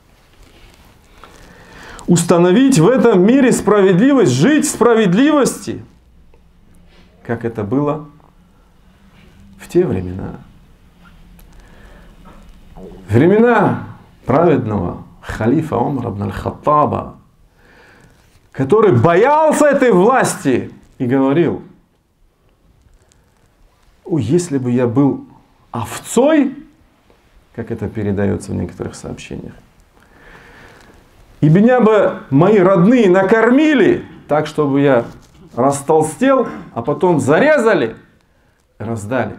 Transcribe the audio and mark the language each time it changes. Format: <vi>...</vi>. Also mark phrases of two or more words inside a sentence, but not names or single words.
<ru>Установить в этом мире справедливость, жить в справедливости, как это было в те времена. Времена праведного халифа Умара ибн аль-Хаттаба, который боялся этой власти и говорил: о, если бы я был овцой, как это передается в некоторых сообщениях, и меня бы мои родные накормили так, чтобы я растолстел, а потом зарезали, раздали.</ru>